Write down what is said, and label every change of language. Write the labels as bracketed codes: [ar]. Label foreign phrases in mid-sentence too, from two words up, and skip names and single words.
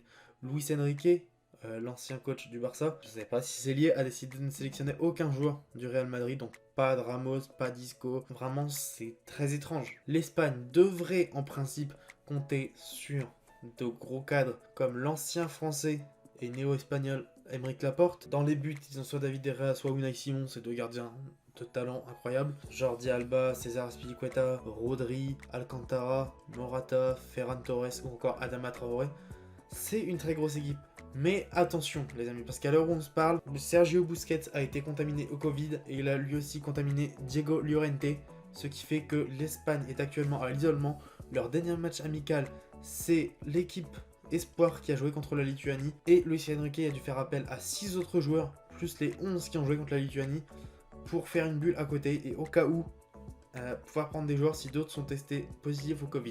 [fr] Luis Enrique, l'ancien coach du Barça, je ne sais pas si c'est lié, a décidé de ne sélectionner aucun joueur du Real Madrid, donc pas de Ramos, pas d'Isco. Vraiment, c'est très étrange. L'Espagne devrait en principe compter sur de gros cadres comme l'ancien français et néo-espagnol Aymeric Laporte. Dans les buts, ils ont soit David Herrera, soit Unai Simon, ces deux gardiens de talent incroyable. Jordi Alba, César Azpilicueta, Rodri, Alcantara, Morata, Ferran Torres ou encore Adama Traoré. C'est une très grosse équipe. Mais attention les amis, parce qu'à l'heure où on se parle, Sergio Busquets a été contaminé au Covid et il a lui aussi contaminé Diego Llorente, ce qui fait que l'Espagne est actuellement à l'isolement. Leur dernier match amical, c'est l'équipe Espoir qui a joué contre la Lituanie et Luis Enrique a dû faire appel à 6 autres joueurs, plus les 11 qui ont joué contre la Lituanie, pour faire une bulle à côté et au cas où pouvoir prendre des joueurs si d'autres sont testés positifs au Covid.